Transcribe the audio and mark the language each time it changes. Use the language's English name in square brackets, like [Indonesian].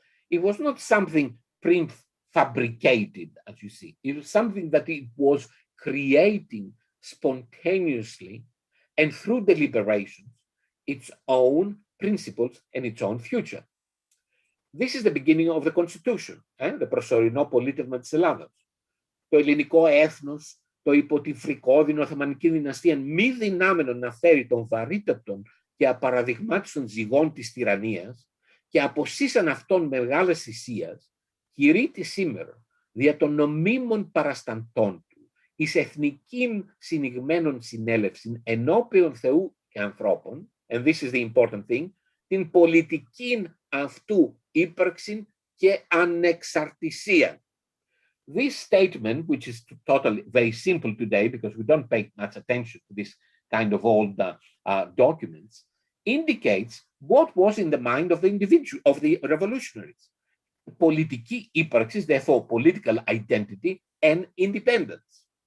[English] It was not something prefabricated, as you see. It was something that it was creating spontaneously and through deliberations its own principles and its own future. This is the beginning of the Constitution, the [Greek] προσωρινό πολίτευμα της Ελλάδος. Το ελληνικό έθνος, το υπό τη φρικόδινο Οθωμανική δυναστεία μη δυνάμενο να φέρει των βαρύτατων και απαραδειγμάτιστων ζυγών της τυραννίας και αποσύσαν αυτών μεγάλες θυσίας, κηρύττει σήμερα δια των νομίμων παρασταντών του εις εθνικήν συνηγμένων συνέλευσιν ενώπιον Θεού και ανθρώπων, [English] and this is the important thing, [Greek] την πολιτικήν αυτού ύπαρξην και ανεξαρτησία. [English] This statement, which is totally very simple today because we don't pay much attention to this kind of old documents, indicates what was in the mind of the individual, of the revolutionaries. [Greek] Πολιτική ύπαρξης, [English] therefore political identity and independence.